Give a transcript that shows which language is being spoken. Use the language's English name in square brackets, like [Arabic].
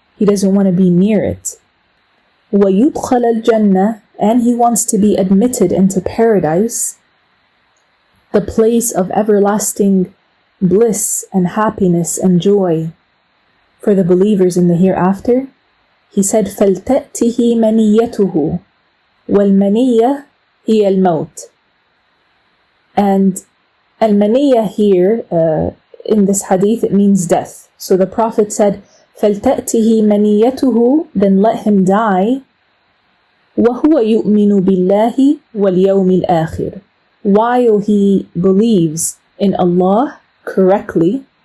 [English] He doesn't want to be near it. [Arabic] وَيُدْخَلَ الْجَنَّةِ, [English] and he wants to be admitted into paradise, the place of everlasting bliss and happiness and joy for the believers in the hereafter. He said, [Arabic] فَلْتَأْتِهِ مَنِيَّتُهُ وَالْمَنِيَّةِ هِيَ الْمَوْتِ. [English] And al-maniyya here, in this hadith, it means death. So the Prophet said, [Arabic] فَلْتَأْتِهِ مَنِيَّتُهُ, [English] then let him die, [Arabic] وَهُوَ يُؤْمِنُ بِاللَّهِ وَالْيَوْمِ الْآخِرِ, [English] while he believes in Allah correctly